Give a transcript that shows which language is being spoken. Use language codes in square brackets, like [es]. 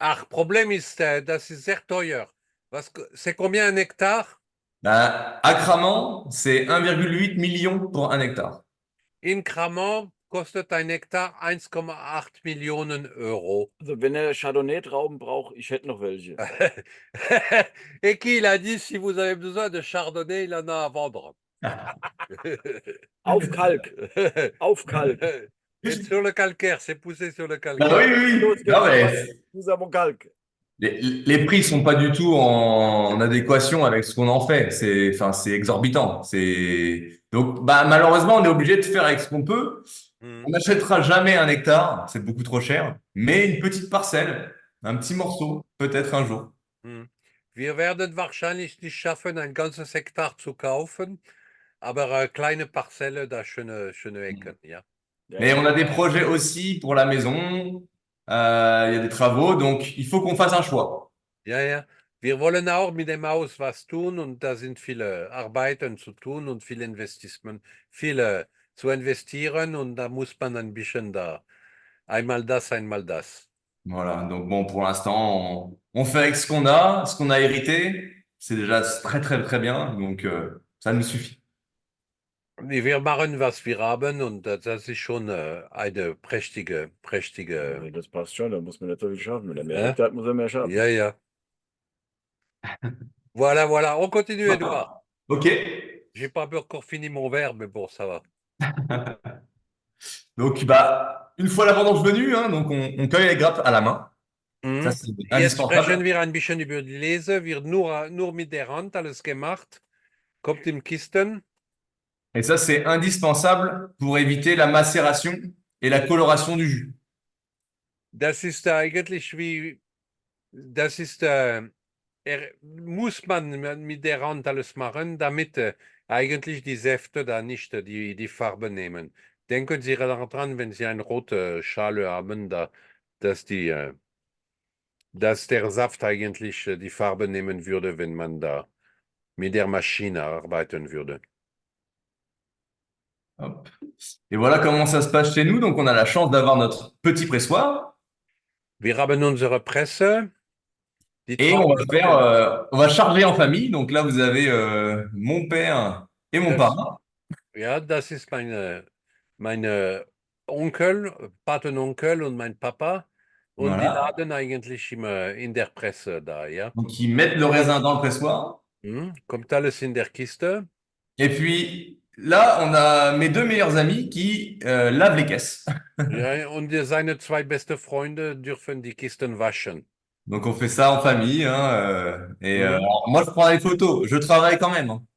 [de] Problem ist, das ist sehr teuer. [fr] C'est combien un hectare? Ben, à Cramant, c'est 1,8 million pour un hectare. [de] In Cramont kostet ein Hektar 1,8 Millionen Euro. Also wenn er Chardonnay-Trauben braucht, ich hätte noch welche. [fr] Et qui il a dit, si vous avez besoin de chardonnay, il en a à vendre. [de] Auf Kalk. Auf Kalk. [fr] C'est sur le calcaire, c'est poussé sur le Bah calcaire. oui, oui, [de] Los [fr] oui. Non, mais [de] geht's, [fr] nous avons calque. les prix sont pas du tout en adéquation avec ce qu'on en fait. Enfin, c'est exorbitant. Donc, bah, malheureusement, on est obligé de faire avec ce qu'on peut. On Mhm. n'achètera jamais un hectare, c'est beaucoup trop cher, mais une petite parcelle, un petit morceau, peut-être un jour. Mhm. [de] Wir werden wahrscheinlich nicht schaffen, ein ganzes Hektar zu kaufen, aber kleine Parzelle, da schöne Ecken, ja. Ja, [fr] Mais [de] ja. [fr] on a des projets aussi pour la maison, il y a des travaux, donc il faut qu'on fasse un choix. [de] Ja, ja. Wir wollen auch mit dem Haus was tun und da sind viele Arbeiten zu tun und viel Investment, viele zu investieren und da muss man ein bisschen da. Einmal das, einmal das. [fr] Voilà, donc bon, pour l'instant, on fait avec ce qu'on a hérité, c'est déjà très très très bien, donc ça nous suffit. [de] Wir machen, was wir haben und das ist schon eine prächtige, Nee, das passt schon, da muss man nicht so viel schaffen. Wenn er mehr ja, Hektar hat, muss er mehr schaffen. ja, ja. [fr] Voilà, voilà. On continue, Edouard. Ok, J'ai pas encore fini mon verre, mais bon, ça va. donc bah, une fois la vendange venue, hein, donc on cueille les grappes à la main, ça Mhm. c'est [de] Jetzt sprechen [fr] indispensable. [de] wir ein bisschen über die Lese. Wird nur mit der Hand alles gemacht. Kommt in Kisten. [fr] Et ça c'est indispensable pour éviter la macération et la coloration du jus. [de] Das ist eigentlich wie, das ist, muss man mit der Hand alles machen, damit eigentlich die Säfte da nicht die Farbe nehmen. Denken Sie daran, wenn Sie eine rote Schale haben, dass dass der Saft eigentlich die Farbe nehmen würde, wenn man da mit der Maschine arbeiten würde. Hop. [fr] Et voilà comment ça se passe chez nous. Donc, on a la chance d'avoir notre petit pressoir [de] Wir haben unsere Presse, die [fr] et [de] Trauben, [fr] on va charger en famille. Donc là, vous avez mon père et mon [de] das, [fr] parrain. [de] ja, das ist meine Onkel, Patenonkel und mein Papa. Und die [fr] Voilà. [de] laden eigentlich immer in der Presse da, ja. [fr] Donc, ils mettent le raisin dans le pressoir. [de] Kommt alles in der Kiste. [fr] Et puis là, on a mes deux meilleurs amis qui lavent les caisses. [de] Ja, und seine zwei beste Freunde dürfen die Kisten waschen. [fr] Donc, on fait ça en famille. Hein, Mhm. alors, moi, je prends les photos. Je travaille quand même, hein,